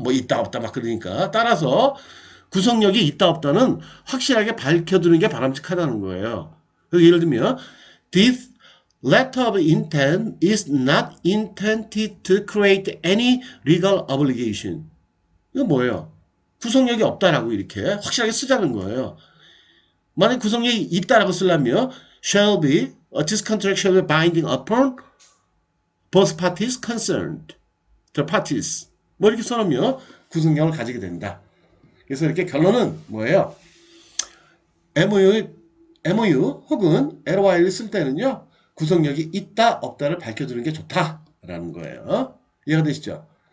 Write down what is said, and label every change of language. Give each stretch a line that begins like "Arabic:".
Korean: 뭐 있다 없다 막 그러니까 따라서 구속력이 있다 없다는 확실하게 밝혀두는 게 바람직하다는 거예요. 예를 들면
English: this letter of intent is not intended to create any legal obligation.
Korean: 이거 뭐예요?
English: 구속력이 없다라고 이렇게 확실하게 쓰자는 거예요.
Korean: 만약 구속력이 있다라고 쓰려면
English: shall be, this contract shall be binding upon both parties concerned. The parties.
Korean: 뭐 이렇게 써놓으면 구속력을 가지게 된다. 그래서 이렇게 결론은 뭐예요? MOU 혹은 LOI를 쓸 때는요. 구속력이 있다 없다를 밝혀두는 게 좋다라는 거예요. 이해가 되시죠?